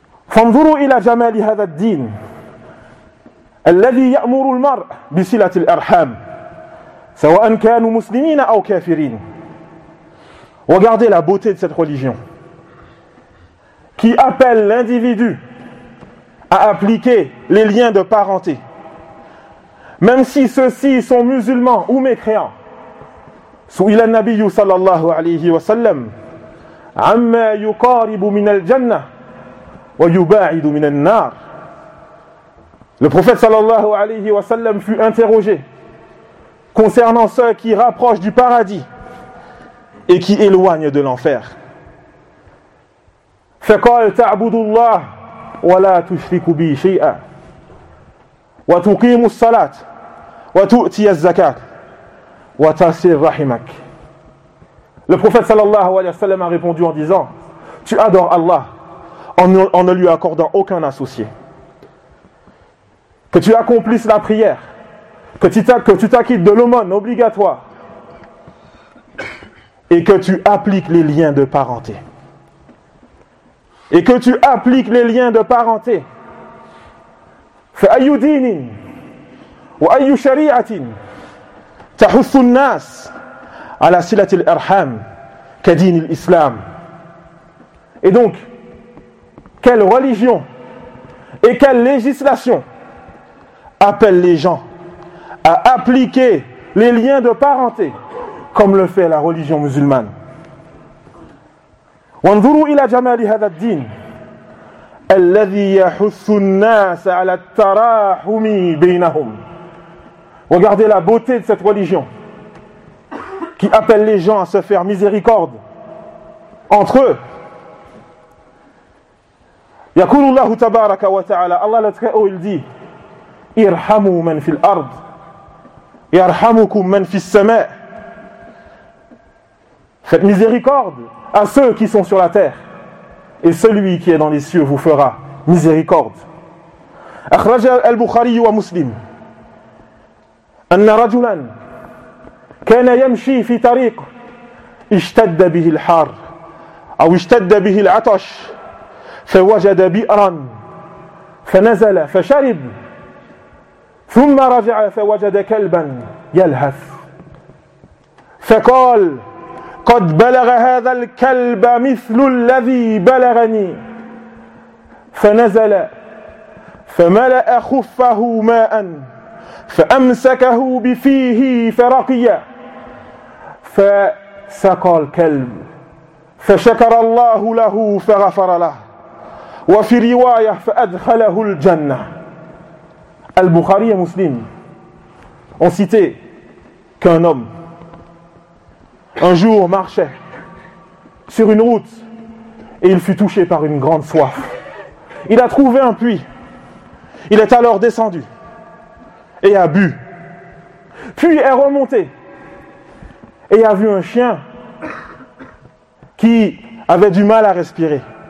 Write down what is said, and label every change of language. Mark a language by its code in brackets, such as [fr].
[ar] فَانْظُرُوا إِلَى جَمَالِ هَذَا الدِّينِ الَّذِي يَأْمُرُ الْمَرْءِ بِسِلَةِ الْأَرْحَامِ سواء كانوا مسلمين أو كافرين. [fr] Regardez la beauté de cette religion qui appelle l'individu à appliquer les liens de parenté, même si ceux-ci sont musulmans ou mécréants. [ar] سئل النبي صلى الله عليه وسلم عما يقارب من الجنة ويباعد من النار. [fr] Le prophète [ar] صلى الله عليه وسلم [fr] fut interrogé concernant ceux qui rapprochent du paradis et qui éloignent de l'enfer. [ar] فقال تعبد الله ولا تشرك به شيئا وتقيم الصلاة وتؤتي الزكاة وتصل رحمك. [fr] Le prophète [ar] sallallahu alayhi wa sallam [fr] a répondu en disant: tu adores Allah en ne lui accordant aucun associé. Que tu accomplisses la prière, que tu t'acquittes de l'aumône obligatoire et que tu appliques les liens de parenté. Et que tu appliques les liens de parenté. [ar] فأي دين وأي شريعة تحث الناس على صلة الأرحام كدين الإسلام. [fr] Et donc, quelle religion et quelle législation appelle les gens à appliquer les liens de parenté comme le fait la religion musulmane? [ar] وانظروا إلى جمال هذا الدين الذي يحث الناس على التراحم بينهم. [fr] Regardez la beauté de cette religion qui appelle les gens à se faire miséricorde entre eux. [ar] يقول الله تبارك وتعالى, [fr] Allah le Très-Haut, il dit: [ar] irhamu man fil ard yarhamukum man fis samaa. [fr] Faites miséricorde à ceux qui sont sur la terre, et celui qui est dans les cieux vous fera miséricorde. [ar] أخرج البخاري ومسلم أن رجلا كان يمشي في طريق اشتد به الحار أو اشتد به العطش فوجد بئرا فنزل فشرب ثم رجع فوجد كلبا يلهث فقال: قد بلغ هذا الكلب مثل الذي بلغني. فنزل فملأ خفه ماء فأمسكه بفيه فرقيا فسقى الكلب فشكر الله له فغفر له وفي رواية فأدخله الجنة. [fr] البخاري ومسلم ont cité qu'un homme un jour marchait sur une route et il fut touché par une grande soif. Il a trouvé un puits. Il est alors descendu et a bu. Puis est remonté et a vu un chien qui avait du mal à respirer.